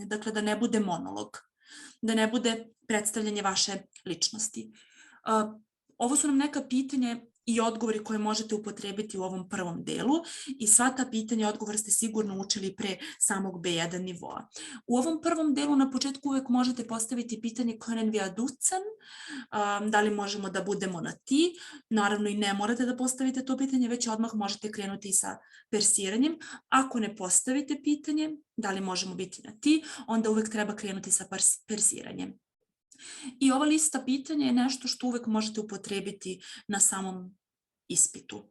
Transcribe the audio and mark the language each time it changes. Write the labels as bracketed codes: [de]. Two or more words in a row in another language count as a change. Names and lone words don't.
[sr] Dakle, da ne bude monolog, da ne bude predstavljanje vaše ličnosti. Ovo su nam neka pitanja i odgovori koje možete upotrebiti u ovom prvom delu i sva ta pitanja i odgovor ste sigurno učili pre samog B1 nivoa. U ovom prvom delu na početku uvek možete postaviti pitanje [de] können wir duzen, [sr] da li možemo da budemo na ti, naravno i ne morate da postavite to pitanje, već odmah možete krenuti sa persiranjem. Ako ne postavite pitanje, da li možemo biti na ti, onda uvek treba krenuti sa persiranjem. I ova lista pitanja je nešto što uvek možete upotrebiti na samom ispitu.